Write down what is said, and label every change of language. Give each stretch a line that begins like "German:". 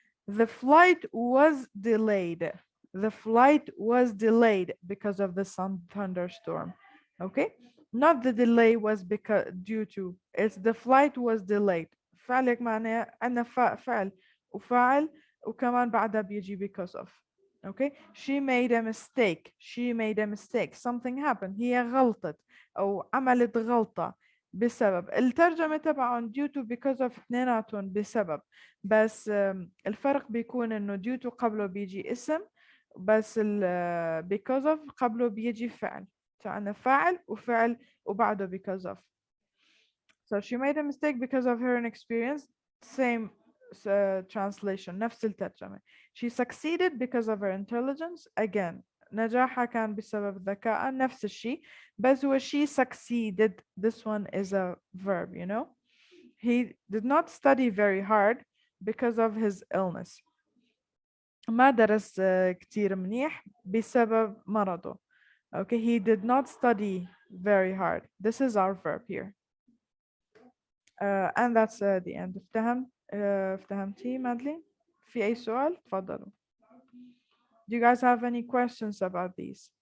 English: The flight was delayed. The flight was delayed because of the thunderstorm. Okay. Not the delay was because due to. It's the flight was delayed.
Arabic: فعلك معناه عندنا فعل وفاعل وكمان بعدها بيجي because of.
English: Okay. She made a mistake. She made a mistake. Something happened.
Arabic: هي غلطت أو عملت غلطة بسبب. الترجمة تبعهم due to because of اثنيناتهم بسبب. بس الفرق بيكون إنه due to قبله بيجي اسم بس because of قبله بيجي فعل. فعنا فاعل وفعل وبعده because of.
English: So she made a mistake because of her inexperience. Same translation.
Arabic: نفس الترجمة.
English: She succeeded because of her intelligence. Again.
Arabic: نجاحها كان بسبب ذكائها. نفس الشيء. بس هو
English: she succeeded. This one is a verb, you know. He did not study very hard because of his illness.
Arabic: ما درس كتير منيح بسبب مرضه.
English: Okay, he did not study very hard. This is our verb here. And that's the end.
Arabic: افتهمتي مادلين؟ في أي سؤال؟ تفضلوا.
English: Do you guys have any questions about these?